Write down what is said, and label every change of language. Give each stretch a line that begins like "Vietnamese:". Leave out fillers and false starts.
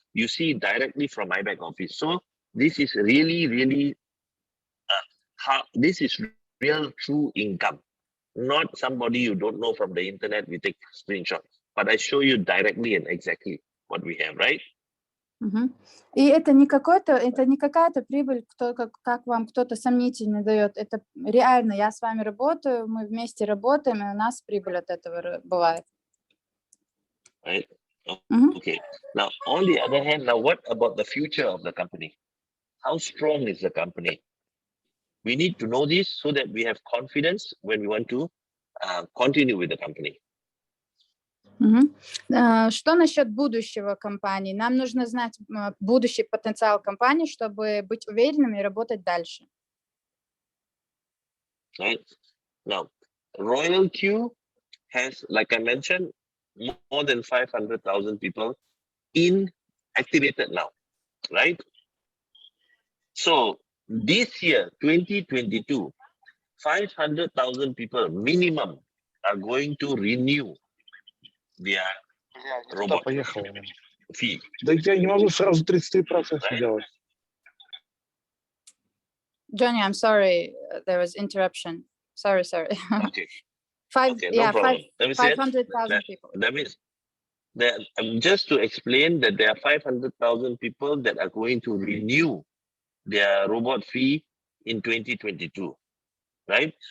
English: You see directly from my back office. So this is really this is real true income, not somebody you don't know from the internet. We take screenshots, but I show you directly and exactly what we have, right?
Russian: И это не какая-то прибыль, как вам кто-то сомнительный дает. Это реально, я с вами работаю, мы вместе работаем, и у нас прибыль от этого бывает.
English: Right. Okay. Now, on the other hand, now what about the future of the company? How strong is the company? We need to know this so that we have confidence when we want to continue with the company.
Russian: Что насчет будущего компании? Нам нужно знать будущий потенциал компании, чтобы быть уверенными и работать дальше.
English: Right. Now, RoyalQ has, like I mentioned, more than 500,000 people activated now, right? So this year, 2022, 500,000 people minimum are going to renew their robot fee.
Russian: Да я не могу сразу 33% делать.
English: Johnny, I'm sorry, there was interruption. Sorry. Okay. No problem. 500,000 people. That means that just to explain that there are 500,000 people that are going to renew their robot fee in 2022, right?